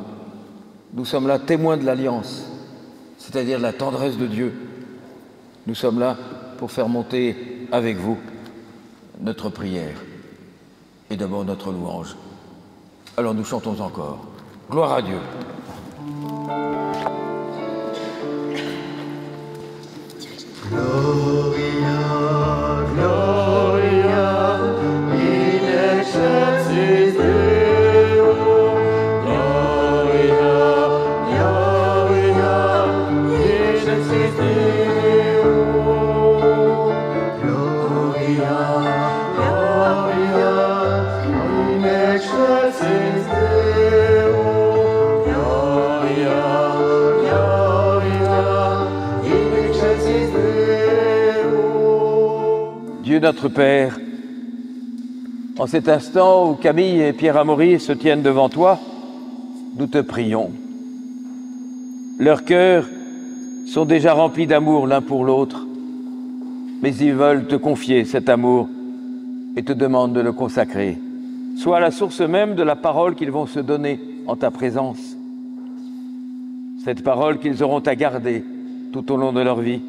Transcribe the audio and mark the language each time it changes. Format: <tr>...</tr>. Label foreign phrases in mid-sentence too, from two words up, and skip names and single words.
<fr>Nous sommes là témoins de l'alliance, c'est-à-dire la tendresse de Dieu. Nous sommes là pour faire monter avec vous notre prière et d'abord notre louange. Alors nous chantons encore. Gloire à Dieu.</fr> <la>Gloria, Gloria, in excelsis Deo. Gloria, Gloria, in excelsis Deo. Gloria, Gloria, in excelsis Deo. Gloria, Gloria, in excelsis Deo.</la> <fr>Dieu notre Père, en cet instant où Camille et Pierre Amaury se tiennent devant toi, nous te prions. Leurs cœurs sont déjà remplis d'amour l'un pour l'autre, mais ils veulent te confier cet amour et te demandent de le consacrer, soit à la source même de la parole qu'ils vont se donner en ta présence, cette parole qu'ils auront à garder tout au long de leur vie.</fr>